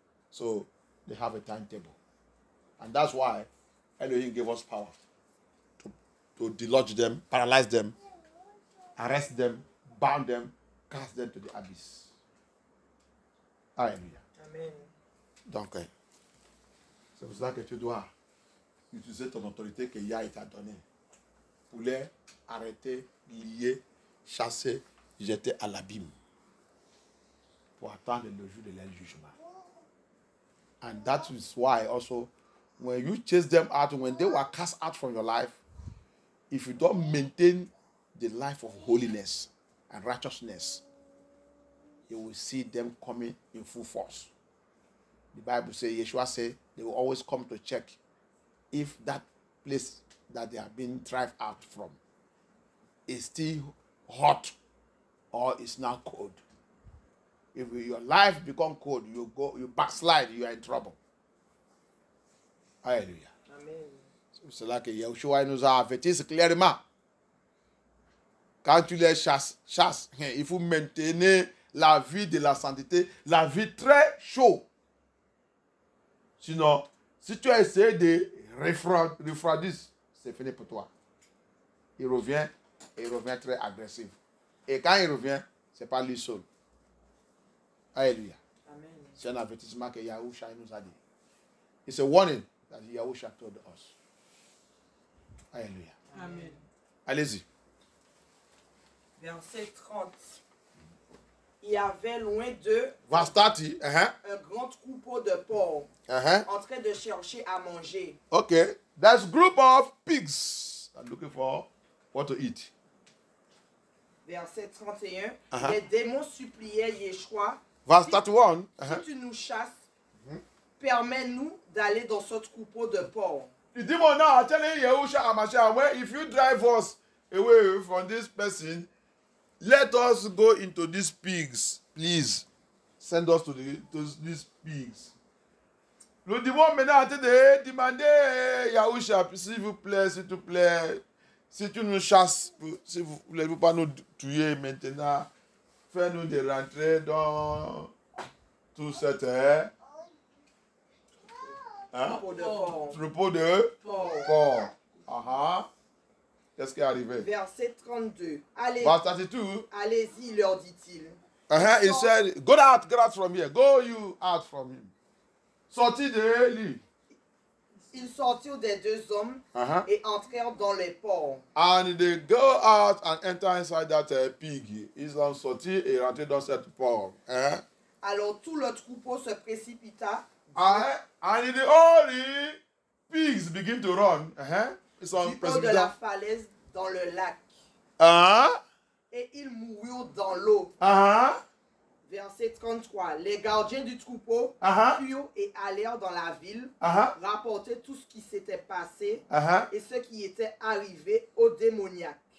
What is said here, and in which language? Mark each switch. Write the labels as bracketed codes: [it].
[en] So they have a timetable. And that's why Elohim gave us power to delodge them, paralyze them, arrest them, bound them, cast them to the abyss. Alléluia. Amen. [fr] Donc, c'est pour cela que tu dois utiliser ton autorité que Yah t'a donnée pour les arrêter, lier, chasser, jeter à l'abîme pour attendre le jour de leur jugement. [en] And that is why also when you chase them out, when they were cast out from your life, if you don't maintain the life of holiness and righteousness, you will see them coming in full force. The Bible says, Yeshua said, they will always come to check if that place that they have been driven out from is still hot or is now cold. If your life become cold, you backslide, you are in trouble. Alléluia. Amen. [fr] C'est là que Yeshua nous a avertis clairement. Quand tu les chasses, il faut maintenir la vie de la sainteté, la vie très chaude. Sinon, si tu as essayé de refroidir, c'est fini pour toi. Il revient très agressif. Et quand il revient, ce n'est pas lui seul. Alléluia. Amen. C'est un avertissement que Yahusha nous a dit. [en] It's a warning that Yahusha told us. Alléluia. Amen. [fr] Allez-y. Verset 30. Il y avait loin d'eux [en] Verse 30. [fr] un grand troupeau de porcs en train de chercher à manger. [en] Okay. There's a group of pigs that are looking for what to eat. [fr] Verset 31. Les démons suppliaient Yeshua. [en] Verse 31. [fr] Si tu nous chasses, permets-nous d'aller dans ce troupeau de porcs. [en] The demon now are telling Yahusha and Mashiach, well, if you drive us away from this person, let us go into these pigs. Please, send us to these pigs. [fr] Le démon maintenant est en train de demander Yahusha, s'il vous plaît, si tu nous chasses, si vous ne voulez pas nous tuer maintenant, fais-nous de rentrer dans tout cette Hein? Troupeau de porc. Troupeau de porc. Qu'est-ce qui est arrivé? Verset 32. [en] Verse 32. [fr] Allez-y, leur dit-il. [en] He said, go out from here. Go you out from him. [fr] Sortis de lui. Ils sortirent des deux hommes et entrèrent dans les porcs. [en] And they go out and enter inside that pig. [fr] Ils ont sorti et rentré dans cette porc. Alors tout le troupeau se précipita. [en] And all the pigs begin to run. [fr] Ils ont Du haut de la falaise dans le lac. Et ils moururent dans l'eau. Verset 33. Les gardiens du troupeau furent et allèrent dans la ville, rapporter tout ce qui s'était passé et ce qui était arrivé aux démoniaques.